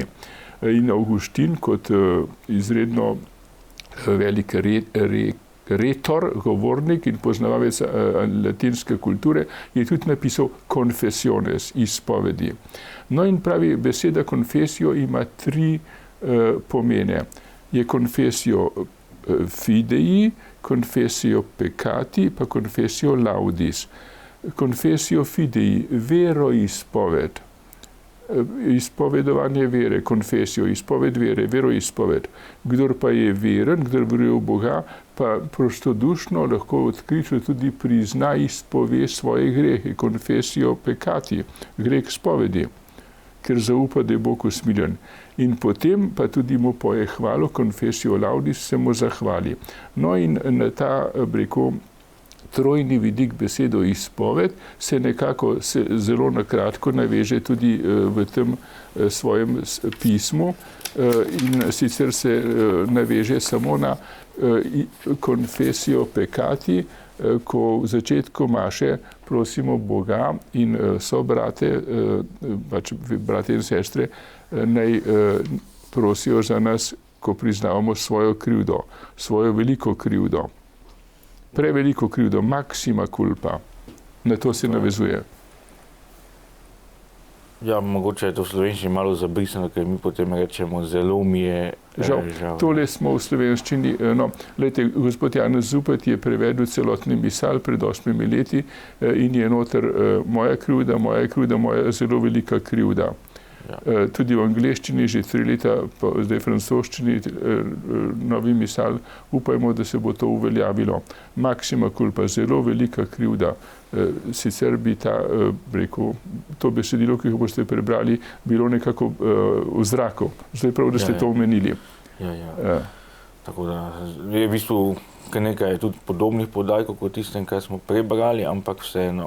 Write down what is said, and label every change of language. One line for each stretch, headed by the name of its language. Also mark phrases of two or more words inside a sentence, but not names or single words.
Slovenian: In Augustin kot izredno velik retor, govornik in poznavalec latinske kulture je tudi napisal confessiones, izpovedi. No in pravi, beseda confessio ima 3 pomene.
Latin: Je confessio fidei, confessio peccati, pa confessio laudis. Confessio fidei, veroizpoved.
Slovenian: Izpovedovanje vere, confessio, izpoved vere, veroizpoved. Kdor pa je veren, kdor veruje v Boga, pa prostodušno lahko odkrito tudi prizna, izpove svoje grehe.
Latin: Confessio peccati,
Slovenian: greh spovedi, ker zaupa, da je Bog usmiljen. In potem pa tudi mu poje hvalo,
Latin: confessio laudis,
Slovenian: se mu zahvali. No in na ta, rekel, trojni vidik besedo izpoved se nekako zelo nakratko naveže tudi v tem svojem pismu in sicer se naveže samo na
Latin: confessio peccati,
Slovenian: ko v začetku maše prosimo Boga in sobrate, pač brate in sestre, naj prosijo za nas, ko priznavamo svojo krivdo, svojo veliko krivdo. Preveliko krivdo,
Latin: maxima culpa.
Slovenian: Na to se navezuje. Ja, mogoče je to v slovenščini malo zabrisano, ker mi potem rečemo, zelo mi je žal. Tole smo v slovenščini, no, glejte, gospod Janez Zupet je prevedel celotni misal pred 8 leti in je noter moja krivda, moja zelo velika krivda. Ja. Tudi v angleščini že 3 leta, pa zdaj v francoščini novi misal, upajmo, da se bo to uveljavilo.
Latin: Maxima culpa,
Slovenian: zelo velika krivda. Sicer bi rekel, to besedilo, ki ga boste prebrali, bilo nekako v zraku. Zdaj prav, da ste to omenili. Ja. Tako da je v bistvu nekaj tudi podobnih podatkov kot tistem, kar smo prebrali, ampak vseeno.